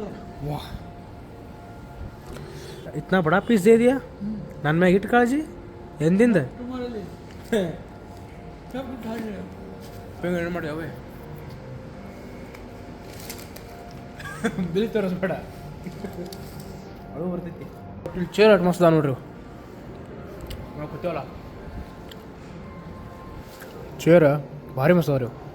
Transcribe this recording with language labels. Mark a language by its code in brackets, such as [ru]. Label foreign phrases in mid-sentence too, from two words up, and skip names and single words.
[hi] वाह इतना बड़ा पीस दे दिया [kn] ನನ್ನ ಮ್ಯಾಗ ಇಟ್ಟು ಕಾಳಜಿ ಎಂದಿಂದ [hi] तुम्हारे लिए सब उठा लिया [kn] ಏನು ಮಾಡಿ ಅವೇ ಬಿಲ್ ತೋರಿಸ್ಬೇಡ ಅಳು ಬರ್ತೈತಿ ಚೇರ್ ಅಟ್ ಮಸ್ತ್ ನೋಡ್ರಿ ನಾವು ಕೂತೇವಲ್ಲ ಚೇರ್ ಭಾರಿ ಮಸ್ತ್ ಅದಾವ್ರಿ